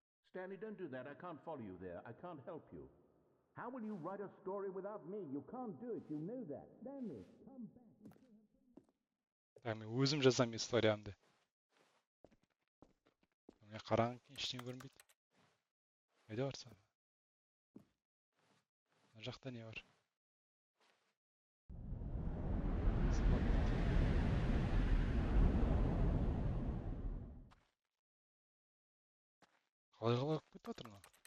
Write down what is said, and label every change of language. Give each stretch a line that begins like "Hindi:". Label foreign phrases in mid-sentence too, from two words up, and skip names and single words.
English: Stanley, don't do that. I can't follow you there. I can't help you. How will you write a story without me? You can't do it. You know that. Stanley, come back.
Kazakh: Так, мен өзім жазам историямды. Мен қараған ештеңе көрінбейді. Қайда барсам? Мына жақта не бар? Қалай қалай кетіп жатыр мына?